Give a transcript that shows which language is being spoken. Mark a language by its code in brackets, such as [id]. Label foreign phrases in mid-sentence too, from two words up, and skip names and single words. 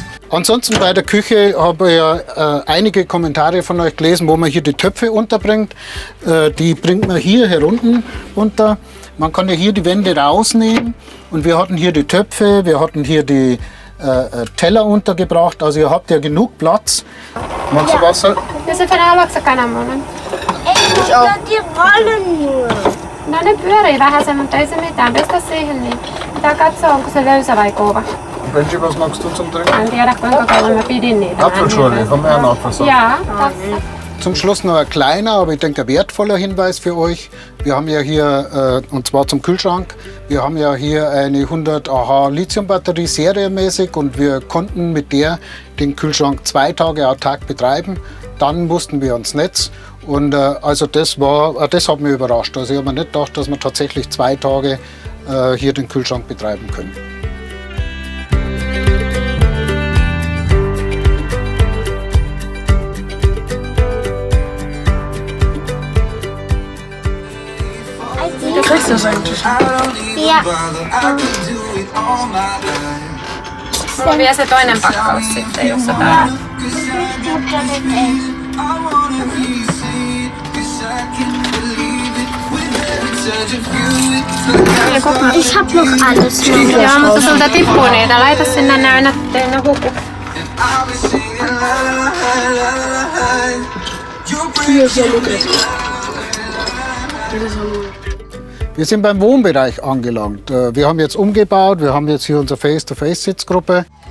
[de] Ansonsten bei der Küche habe ich ja einige Kommentare von euch gelesen, wo man hier die Töpfe unterbringt. Die bringt man hier herunten unter. Man kann ja hier die Wände rausnehmen und wir hatten hier die Töpfe, wir hatten hier die Teller untergebracht. Also ihr habt ja genug Platz. Magst du Wasser? [fi] Ja se haluatko sä kananmunan? [de] Ich auch. Die rollen nur. [fi] No ne pyörii vähän se, mutta ei se mitään. Pestä siihen niin. Pitää katsoa, onko se löysä vai kova. [de] Benji, was magst du zum Trinken? [fi] En tiedä kuinka kauan mä pidin niitä. [de] Apfelschorle, haben wir einen Apfelsaft. [fi] Ja, tässä. [de] Zum Schluss noch ein kleiner, aber ich denke ein wertvoller Hinweis für euch. Wir haben ja hier, und zwar zum Kühlschrank, wir haben ja hier eine 100 Ah Lithium-Batterie serienmäßig und wir konnten mit der den Kühlschrank 2 Tage autark betreiben. Dann mussten wir ans Netz und also das hat mich überrascht. Also ich habe mir nicht gedacht, dass wir tatsächlich 2 Tage hier den Kühlschrank betreiben können. Kriegst du das eigentlich? Ja. [fi] Mulla on vielä se toinen pakkaus sitten, jossa tää. [de] Ich hab noch alles. [fi] Joo, mutta sulta tippuu niitä. Laita sinne ne aina teille huku. [de] Wir sind beim Wohnbereich angelangt. Wir haben jetzt umgebaut, wir haben jetzt hier unsere Face-to-Face-Sitzgruppe.